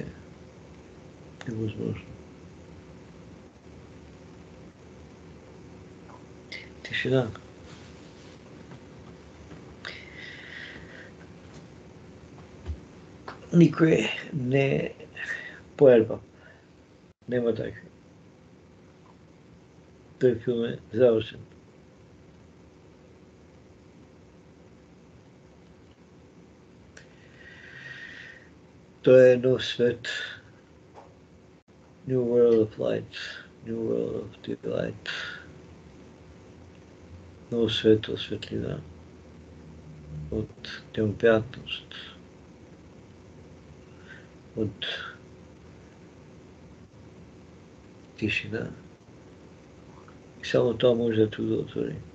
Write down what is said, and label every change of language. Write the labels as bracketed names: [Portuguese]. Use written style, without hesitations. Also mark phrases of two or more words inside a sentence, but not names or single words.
[Bulgarian] Невъзможно. Тишина. Никой не е поерба. [Macedonian] Нема такви. Тој филм е завршен. Тоа е нов свет. [English] New world of light. New world of delight. [Macedonian] Нов свет од светлина. Од необјатност. Од тишина. И само тоа може да те удовлетвори.